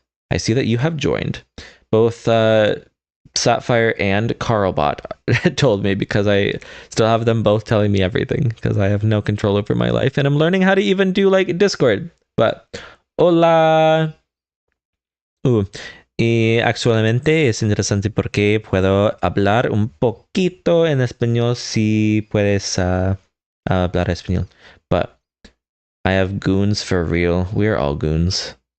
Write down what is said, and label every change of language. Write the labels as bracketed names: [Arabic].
[English] I see that you have joined. Both Sapphire and Carlbot told me, because I still have them both telling me everything because I have no control over my life and I'm learning how to even do like Discord. But [Spanish] hola. Y actualmente es interesante porque puedo hablar un poquito en español si puedes hablar español. [English] But I have goons for real. We are all goons.